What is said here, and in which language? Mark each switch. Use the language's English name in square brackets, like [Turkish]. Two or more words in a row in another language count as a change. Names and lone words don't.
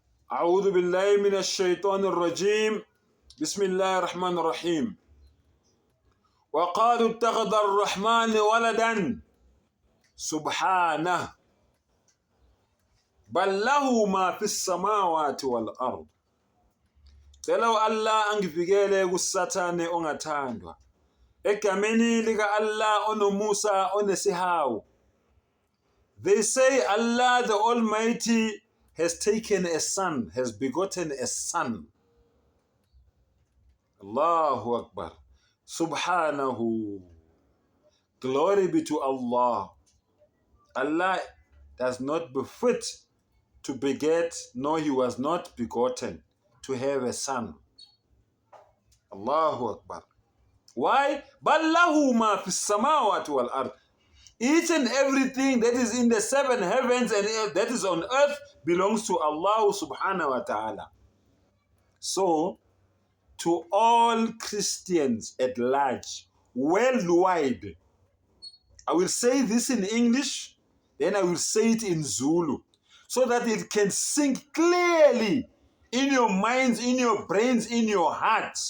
[Arabic] أعوذ بالله من الشيطان الرجيم بسم الله الرحمن الرحيم وقالوا اتخذ الرحمن ولدا سبحانه بل له ما في السماوات والأرض. [Zulu] Telo Allah angivikele kusathane ongathandwa. Egameni lika Allah onomusa onesihawu. [English] They say Allah the Almighty has taken a son, has begotten a son. [Arabic] الله أكبر. سبحانه. [English] Glory be to Allah. Allah does not befit to beget, nor he was not begotten to have a son. [Arabic] الله أكبر. [English] Why? [Arabic] بل له ما في السماوات والأرض. [English] Each and everything that is in the seven heavens and that is on earth belongs to Allah [Arabic] سبحانه وتعالى. [English] So, to all Christians at large, worldwide, I will say this in English, then I will say it in Zulu, so that it can sink clearly in your minds, in your brains, in your hearts.